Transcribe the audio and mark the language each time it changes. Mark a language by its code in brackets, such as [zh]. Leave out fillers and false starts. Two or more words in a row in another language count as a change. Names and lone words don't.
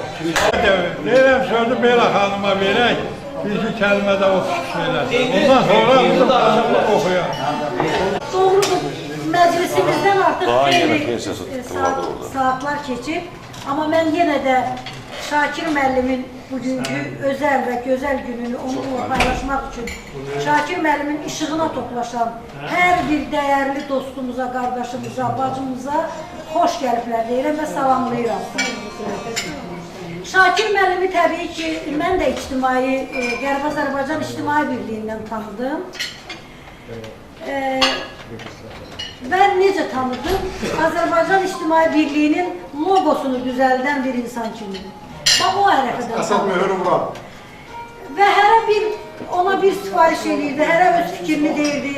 [az] Deyirəm sözü Beyla xanıma verək, bir iki kəlmə də o söyləsin. Ondan sonra bizim oxuyaq. Doğrudur, məclisimizdən artıq xeyli saatlar keçib. Amma mən yenə də [tr] Şakir müəllimin bugünkü özel ve güzel gününü onunla paylaşmak için Şakir müəllimin ışığına toplaşan her bir değerli dostumuza, kardeşimize, bacımıza [az] hoş gəliblər deyirəm [tr] ve salamlayıram. Şakir müəllimi tabii ki ben de Qərb Azərbaycan İctimai Birliği'nden tanıdım. Ben necə tanıdım? [az] Azərbaycan İctimai Birliği'nin logosunu düzelden bir insan kimi. Bax o ərəfədən Əsas mühürüm var. [tr] ve ona bir sipariş [az] edirdi, hərə öz fikrini deyirdi.